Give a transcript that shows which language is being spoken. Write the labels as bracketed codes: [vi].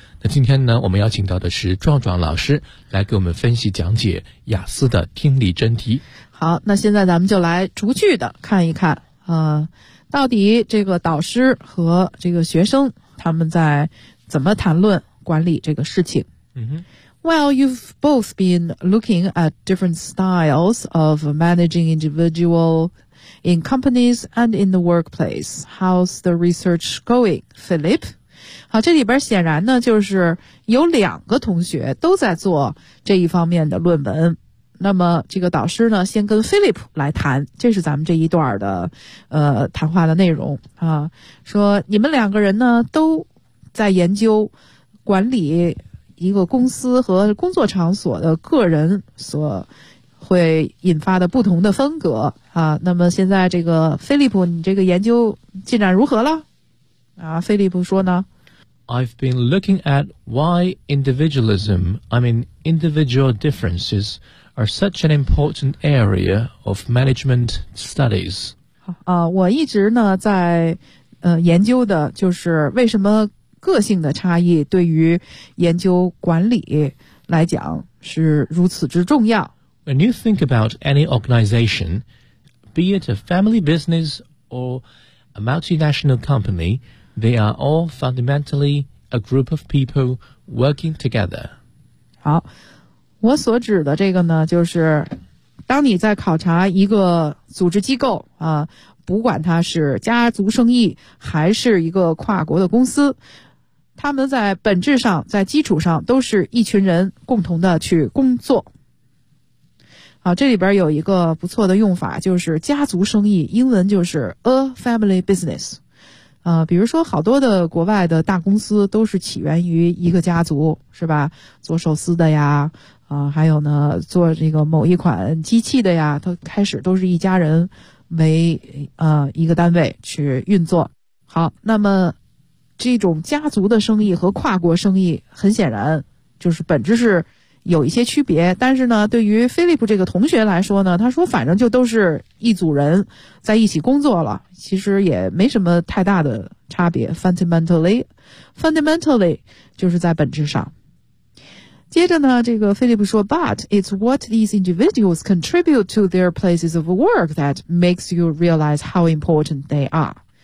[zh] 那今天呢，我们邀请到的是壮壮老师来给我们分析讲解雅思的听力真题。好，那现在咱们就来逐句的看一看，到底这个导师和这个学生他们在怎么谈论管理这个事情。嗯哼， [en] Well, you've both been looking at different styles of managing individual in companies and in the workplace. How's the research going, Philip? [zh] 好，这里边显然呢，就是有两个同学都在做这一方面的论文。那么这个导师呢，先跟 Philip 来谈，这是咱们这一段的谈话的内容啊。说你们两个人呢，都在研究管理一个公司和工作场所的个人所会引发的不同的风格啊。那么现在这个菲利普，你这个研究进展如何了啊？菲利普说呢， [en] I've been looking at why individualism, I mean individual differences, are such an important area of management studies. [zh] 啊，我一直呢在研究的就是为什么个性的差异对于研究管理来讲是如此之重要。 [en] When you think about any organization, be it a family business or a multinational company, they are all fundamentally a group of people working together. [zh] 好，我所指的这个呢，就是当你在考察一个组织机构啊，不管它是家族生意还是一个跨国的公司，他们在本质上在基础上都是一群人共同的去工作。好，这里边有一个不错的用法，就是家族生意，英文就是 [en] a family business。 [zh] 比如说好多的国外的大公司都是起源于一个家族，是吧？做寿司的呀，还有呢做这个某一款机器的呀，它开始都是一家人为一个单位去运作。好，那么这种家族的生意和跨国生意很显然就是本质是有一些区别，但是呢对于菲利普这个同学来说呢，他说反正就都是一组人在一起工作了，其实也没什么太大的差别。 fundamentally 就是在本质上。接着呢这个菲利普说， [en] But it's what these individuals contribute to their places of work that makes you realize how important they are。